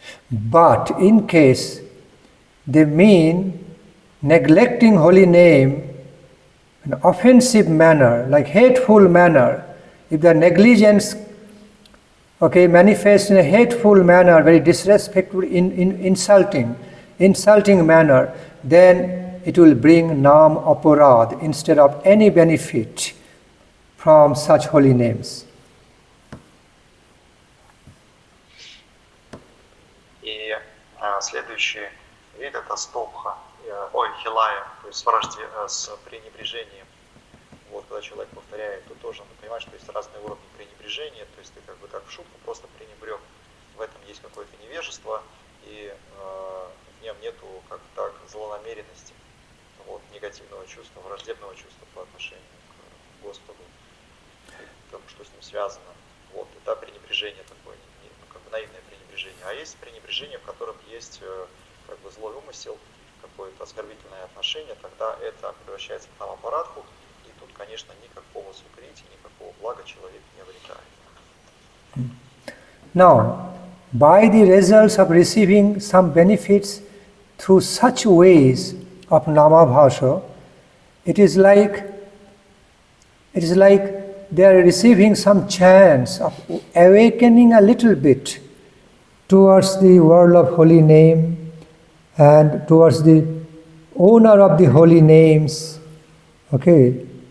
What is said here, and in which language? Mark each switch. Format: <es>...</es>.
<en>But in case they mean neglecting holy name in an offensive manner, like hateful manner, if the negligence, okay, manifests in a hateful manner, very disrespectful, insulting manner, then it will bring nam aparad instead of any benefit from such holy names.</en> <ru>И следующий вид это стопха, хилая, то есть с пренебрежением. Вот, когда человек повторяет, то тоже надо понимать, что есть разные уровни пренебрежения, то есть ты как бы как в шутку просто пренебрег. В этом есть какое-то невежество, и в нем нету как так злонамеренности, вот, негативного чувства, враждебного чувства по отношению к Господу, к тому, что с ним связано. Вот, это пренебрежение такое, как бы наивное пренебрежение. А есть пренебрежение, в котором есть как бы злой умысел, какое-то оскорбительное отношение, тогда это превращается в намабхасу, и тут, конечно, никакого сукрити, никакого блага человек не обретает.</ru> <en>Now, by the results of receiving some benefits through such ways of namabhasa, it is like they are receiving some chance of awakening a little bit towards the world of holy name and towards the owner of the holy names. Okay.</en>